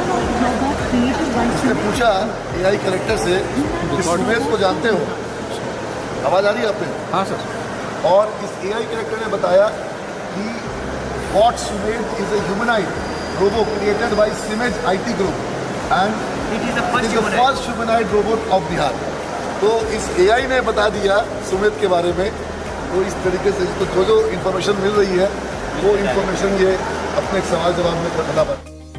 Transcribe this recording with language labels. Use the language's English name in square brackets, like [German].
[Hindi] इसने पूछा AI character से कि सुमेध को जानते हो? आवाज आ रही है आपने? हाँ सर। और इस AI कैरेक्टर ने बताया कि [English] What Sumedh is a humanoid robot created by Simage IT Group and it is the first humanoid robot of Bihar. [Hindi] तो इस AI ने बता दिया सुमेध के बारे में। तो इस तरीके से इसको जो इन्फॉर्मेशन मिल रही है वो इन्फॉर्मेशन ये अपने सवाल जवाब में बताना